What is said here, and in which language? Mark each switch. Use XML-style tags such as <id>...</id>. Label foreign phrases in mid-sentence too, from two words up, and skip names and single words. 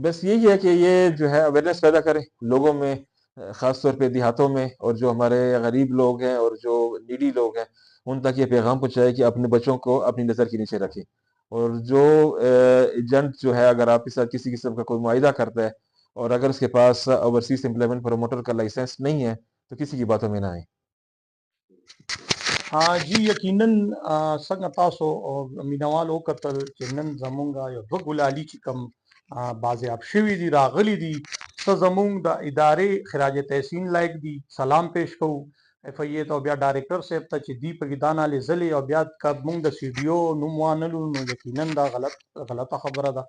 <ur>بس یہی ہے کہ یہ جو ہے اویئرنیس پیدا کریں لوگوں میں، خاص طور پہ دیہاتوں میں، اور جو ہمارے غریب لوگ ہیں اور جو نیڈی لوگ ہیں ان تک یہ پیغام پہنچائے کہ اپنے بچوں کو اپنی نظر کے نیچے رکھیں، اور جو ایجنٹ جو ہے اگر آپ کے ساتھ کسی قسم کا کوئی معاہدہ کرتا ہے اور اگر اس کے پاس</ur> <en>overseas employment promoter</en> <ur>کا لائسنس نہیں ہے تو کسی کی باتوں میں نہ آئیں۔</ur> <ps>جی یقیناً څنګه تاسو مینوال وکتل چې نن زمونږ یو دوه ګلالي چې کوم بازیاب شوي دي راغلي دي، څه زمونږ د ادارې خراج تحسین لایق دي، سلام پیش کوو ایف ای ته او بیا ډایرکټر صاحب ته چې دی په کې دا نالې ځلې او بیا که مونږ د سی ډي او نوم وانلو نو یقیناً دا غلطه خبره ده۔</ps>